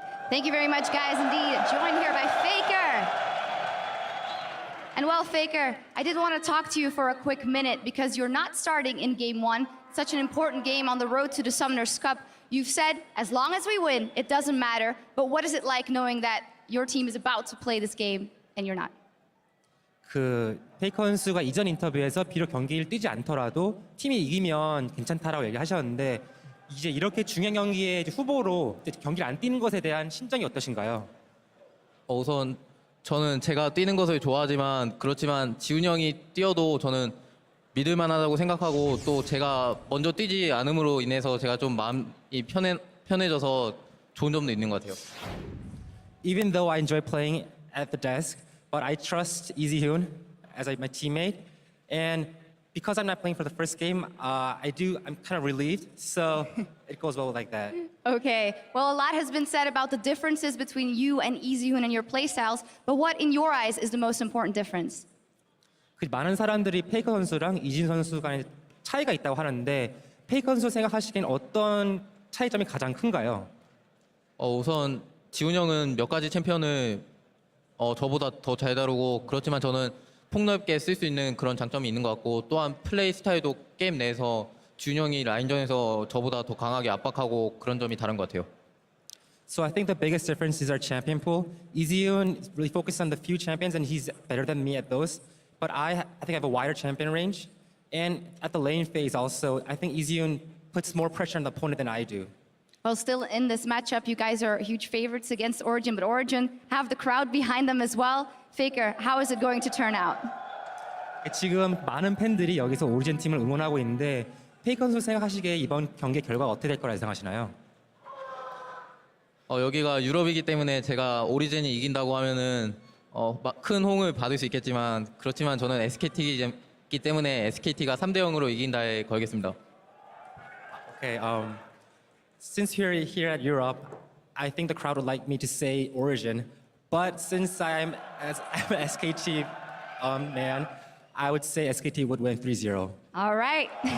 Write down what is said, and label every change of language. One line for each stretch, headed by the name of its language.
English: Thank you very much, guys. Indeed, joined here by Faker. And well, Faker, I did want to talk to you for a quick minute because you're not starting in Game 1, such an important game on the road to the Summoners Cup. You've said, as long as we win, it doesn't matter. But what is it like knowing that your team is about to play this game and you're not?
Korean: 페이커 선수가 이전 인터뷰에서 비록 경기를 뛰지 않더라도 팀이 이기면 괜찮다라고 얘기하셨는데 이제 이렇게 중요한 경기에 후보로 경기를 안 뛰는 것에 대한 심정이 어떠신가요? 우선 저는 제가 뛰는 것을 좋아하지만 그렇지만 지훈이 형이 뛰어도 저는 믿을 만하다고 생각하고 또 제가 먼저 뛰지 않음으로 인해서 제가 좀 마음이 편해져서 좋은 점도 있는 것 같아요.
English: Even though I enjoy playing at the desk, but I trust Easyhoon as my teammate, and because I'm not playing for the first game, I'm kind of relieved, so it goes well like that. Okay, well, a lot has been said about the differences between you and Easyhoon and your playstyles, but what, in your eyes, is the most important difference?
Korean: 많은 사람들이 페이커 선수랑 이진 선수 간의 차이가 있다고 하는데 페이커 선수 생각하시기엔 어떤 차이점이 가장 큰가요? 우선 지훈이 형은 몇 가지 챔피언을 저보다 더 잘 다루고 그렇지만 저는 폭넓게 쓸 수 있는 그런 장점이 있는 것 같고 또한 플레이 스타일도 게임 내에서 지훈이 형이 라인전에서 저보다 더 강하게 압박하고 그런 점이 다른 것 같아요.
English: So I think the biggest difference is our champion pool. Easyhoon is really focused on the few champions and he's better than me at those. But I think I have a wider champion range. And at the lane phase also, I think Easyhoon puts more pressure on the opponent than I do. Well, still in this matchup, you guys are huge favorites against Origen, but Origen have the crowd behind them as well. Faker, how is it going to turn out?
Korean: 지금 많은 팬들이 여기서 오리진 팀을 응원하고 있는데 페이커 선수 생각하시기에 이번 경기 결과가 어떻게 될 거라 예상하시나요? 여기가 유럽이기 때문에 제가 오리진이 이긴다고 하면은 큰 호응을 받을 수 있겠지만 그렇지만 저는 SKT이기 때문에 SKT가 3대 0으로 이긴다에 걸겠습니다.
English: Okay, since we're here at Europe, I think the crowd would like me to say Origen, but since I'm an SKT man, I would say SKT would win 3-0. All right.